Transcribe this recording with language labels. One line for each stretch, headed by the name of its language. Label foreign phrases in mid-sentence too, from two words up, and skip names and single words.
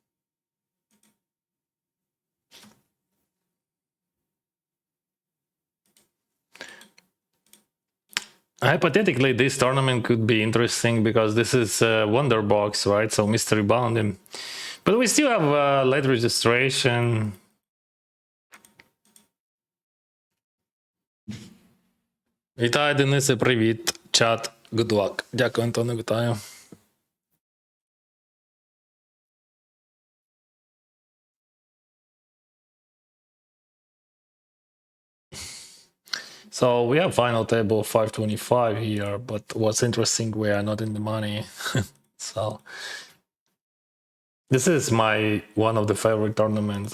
English: Hypothetically, this tournament could be interesting because this is Wonder Box, right? So mystery bounding. But we still have late registration.
Ukrainian: Вітаю, Денисе, привіт. Чат,
English: good luck.
Ukrainian: Дякую, Антоне, вітаю.
English: So we have final table 525 here, but what's interesting, we are not in the money. So this is my one of the favorite tournaments.